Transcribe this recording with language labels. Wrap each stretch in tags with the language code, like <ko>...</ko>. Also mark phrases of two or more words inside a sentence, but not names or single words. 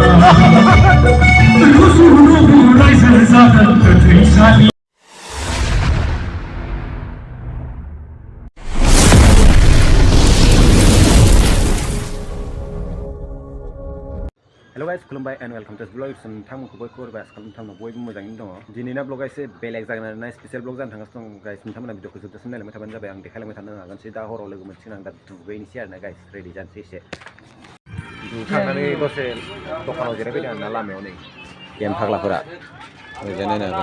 <en>如数如不来自咱们的推山。 Hello guys, खुलुमबाय and welcome to this vlog.</en> <brx>नोंथांमोनखौ बयखौबो नोंथांमोनखौ बयबो मोजाङैनो दङ। दिनैना ब्लगा एसे बेलेग जागोन आरोना स्पेशल ब्लग जानो थांगासिनो दं गाइस। नोंथांमोना भिडिअखौ जोबजासिम नायलांबाय थाबानो जाबाय। आं देखायलांबाय थानो हागोनसै दा हराव लोगो मोनसिगोन आं दा दुगैनोसै आरोना गाइस रेडि जानोसै एसे। दुगैखांनानै दसे दखानाव जिरायफैदों आरोना लामायाव नै गेम फाग्लाफोरा ओरैजाय नायनो हागोन।</brx>